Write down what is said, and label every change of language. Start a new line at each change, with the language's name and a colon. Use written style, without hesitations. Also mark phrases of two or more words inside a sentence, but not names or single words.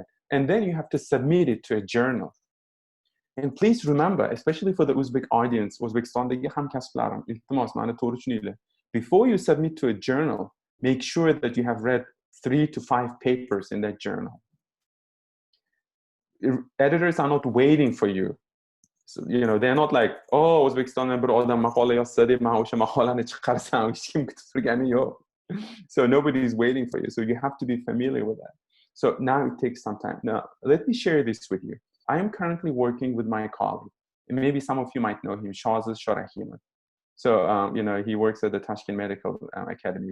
English: And then you have to submit it to a journal. And please remember, especially for the Uzbek audience, before you submit to a journal, make sure that you have read 3 to 5 papers in that journal. Editors are not waiting for you. So, they're not like,
Uzbek: oh, Uzbekistan bir odam maqola yozsa deb men o'sha maqolani chiqarsam hech kim kutib turgani yo'q.
English: So nobody is waiting for you. So you have to be familiar with that. So now it takes some time. Now, let me share this with you. I am currently working with my colleague, and maybe some of you might know him, Shahzad Shorahimov. So, he works at the Tashkent Medical Academy.